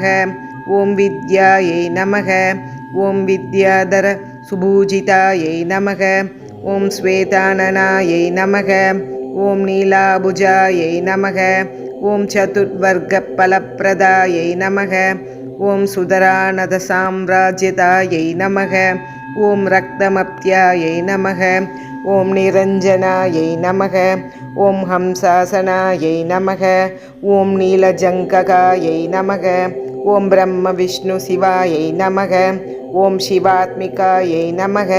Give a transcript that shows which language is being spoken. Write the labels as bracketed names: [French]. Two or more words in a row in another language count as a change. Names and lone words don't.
[Sanskrit] ॐ विद्यायै नमः। ॐ विद्याधरसुभूजितायै नमः। ॐ श्वेताननायै नमः। ॐ नीलाभुजायै नमः। ॐ चतुर्वर्गफलप्रदायै नमः। ॐ सुधानन्दसाम्राज्यदायै नमः. ॐ रक्तमध्यायै नमः। ॐ निरञ्जनायै नमः. ॐ हंसासनायै नमः। ॐ नीलजङ्घायै नमः. ॐ ब्रह्म विष्णु शिवायै नमः। ॐ शिवात्मिकायै नमः.